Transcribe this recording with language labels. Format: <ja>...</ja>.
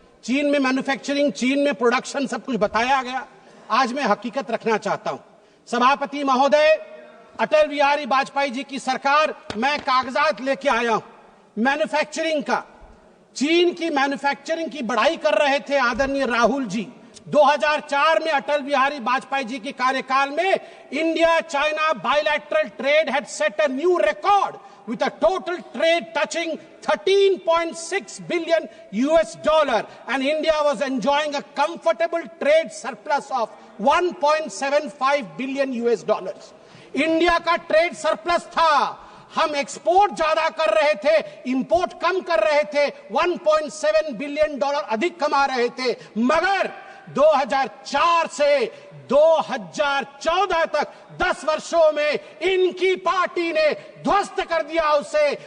<hi>चीन में मैन्युफैक्चरिंग, चीन में प्रोडक्शन, सब कुछ बताया गया। आज मैं हकीकत रखना चाहता हूं। सभापति महोदय, अटल बिहारी वाजपेयी जी की सरकार, मैं कागजात लेके आया हूं मैन्युफैक्चरिंग का। चीन की मैन्युफैक्चरिंग की बढ़ाई कर रहे थे आदरणीय राहुल जी। 2004 में अटल बिहारी वाजपेयी जी के कार्यकाल में</hi> <en>India China bilateral trade had set a new record with a total trade touching 13.6 billion US dollar, and India was enjoying a comfortable trade surplus of 1.75 billion US dollars.</en> <hi>India का ट्रेड सरप्लस था, हम export ज्यादा कर रहे थे, import कम कर रहे थे, 1.7 बिलियन डॉलर अधिक कमा रहे थे। मगर 2004 से 2014 तक 10 वर्षों में इनकी पार्टी ने ध्वस्त कर दिया उसे।</hi>